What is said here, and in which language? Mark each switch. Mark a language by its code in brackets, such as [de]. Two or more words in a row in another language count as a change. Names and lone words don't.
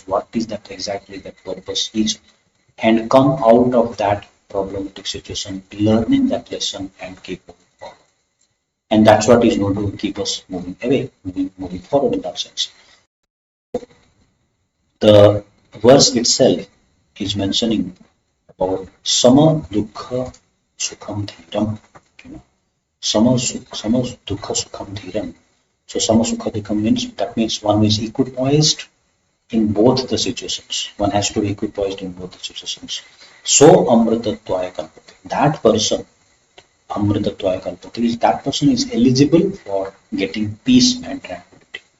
[en] What is that exactly that purpose is, and come out of that problematic situation, learning that lesson and keep moving forward. And that's what is going to keep us moving away, moving forward in that sense. The verse itself is mentioning about [sa] sama dukkha sukham dhiram. Sama dukkha sukham dhiram. [en] So Samasukadikam means, that means one is equipoised in both the situations. One has to be equipoised in both the situations. [sa] So Amritatvaya Kalpate. [en] That person, [sa] Amritatvaya Kalpate, [en] that person is eligible for getting peace and tranquility.